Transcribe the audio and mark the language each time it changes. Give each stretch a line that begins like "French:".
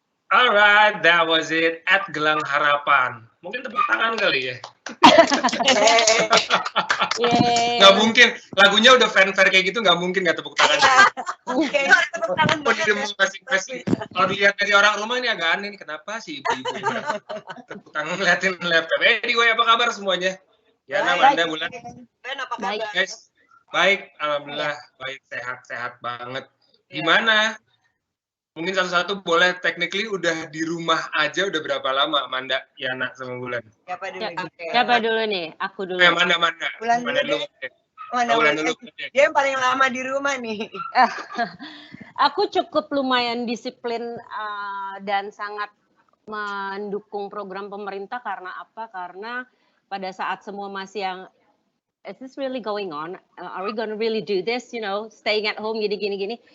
English: Alright, that was it at Gelang Harapan.
Indonesian: Mungkin tepuk tangan kali ya. Nggak mungkin, lagunya udah fanfare kayak gitu, nggak mungkin nggak tepuk tangan. Oke, tepuk tangan Oh, di masing-masing. Kalau dilihat dari orang rumah ini agak aneh nih, kenapa sih ibu-ibu tepuk tangan ngeliatin laptop. Anyway, apa kabar semuanya? Yana, Manda, Bulan. Ben, apa kabar? Guys, baik, alhamdulillah, baik, sehat banget. Gimana? Mungkin satu-satu boleh, technically udah di rumah aja udah berapa lama, Manda, Yana, sama Bulan? Siapa dulu nih? Aku dulu. Manda. Bulan Manda dulu. Bulan dulu. Dia yang paling lama di rumah nih. Aku cukup lumayan disiplin dan sangat mendukung program pemerintah karena apa? Karena pada saat semua masih yang
English: is this really going on? Are we gonna really do this? You know, staying at home gini.